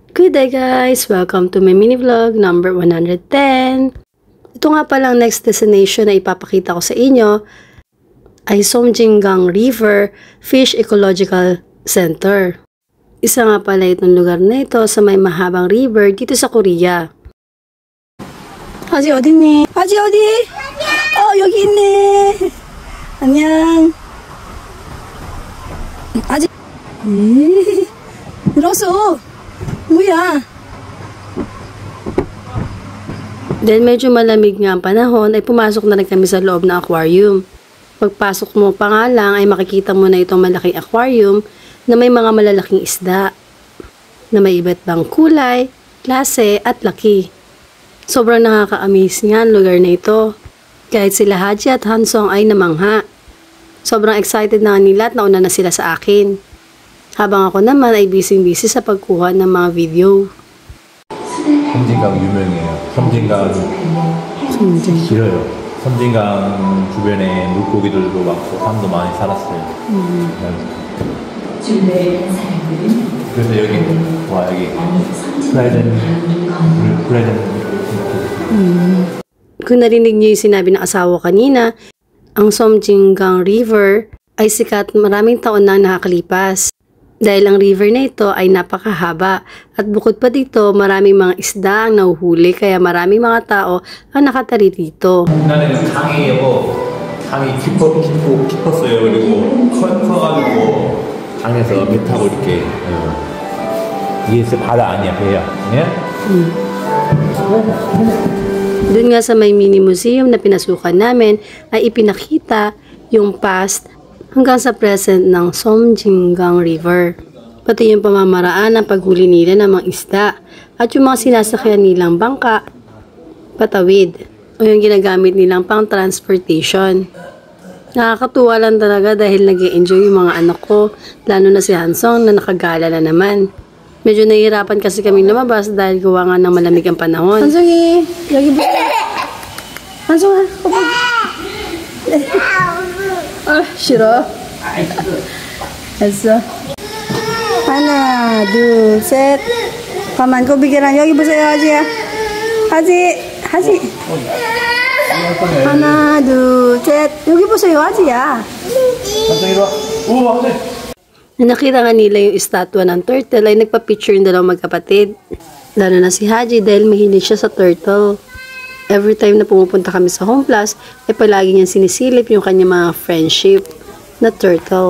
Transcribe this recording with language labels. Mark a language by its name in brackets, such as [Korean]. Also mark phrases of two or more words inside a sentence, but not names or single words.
[English] Good day guys! Welcome to my mini vlog number 110. [Filipino] Ito nga palang next destination na ipapakita ko sa inyo ay Somjingang River Fish Ecological Center. Isa nga pala itong lugar na ito sa may mahabang river dito sa Korea. [Korean] 아지 어딨니? 아지 어디? 여기 있네. 안녕. 아지 늘었어. 뭐야? [Filipino] Dahil medyo malamig nga ang panahon, ay pumasok na rin kami sa loob ng aquarium. Pagpasok mo pa nga lang ay makikita mo na itong malaking aquarium na may mga malalaking isda na may iba't ibang kulay, klase at laki. Sobrang nakaka-amaze nga ang lugar na ito. Kahit sila Haji at Hansong ay namangha. Sobrang excited na nila at nauna na sila sa akin. Habang ako naman ay busy-busy sa pagkuha ng mga video. [Korean] 섬진강 유명해요. 섬진강 길어요. 섬진강 주변에 물고기들도 많고 사람도 많이 살았어요. 그래서 여기 와 여기 프라이덴 [Filipino] Kung narinig niyo yung sinabi ng asawa kanina, ang Somjingang River ay sikat maraming taon na nakakalipas. Dahil ang river na ito ay napakahaba at bukod pa dito maraming mga isda ang nahuhuli kaya maraming mga tao ang nakatari dito. [Korean] 나는 강이 깊었어요. 그리고 커가지고 강에서 배 타고 이렇게 이게 바다 아니야 배야. 예? [Filipino] Doon nga sa may mini museum na pinasukan namin ay ipinakita yung past hanggang sa present ng Somjingang River. Pati yung pamamaraan ng paghuli nila ng mga isda at yung mga sinasakyan nilang bangka, patawid, o yung ginagamit nilang pang transportation. Nakakatuwa lang talaga dahil nag-i-enjoy yung mga anak ko, lalo na si Hansong na nakagala na naman. Medyo nahihirapan kasi kaming lumabas dahil gawa nga ng malamig ang panahon. Hansongi! Lagi ba? Hansong! [Korean] 싫어. 됐어. 하나, 둘, 셋. 가만, 고비계란 여기 보세요, 하지야. 하지. 하나, 둘, 셋. 여기 보세요, 하지야. [Filipino] Nakita nga nila yung estatwa ng turtle ay nagpa-picture yung dalawang magkapatid. Lalo na si Haji dahil mahilig siya sa turtle. Every time na pumupunta kami sa Home Plus, ay palagi niyang sinisilip yung kanyang mga friendship na turtle.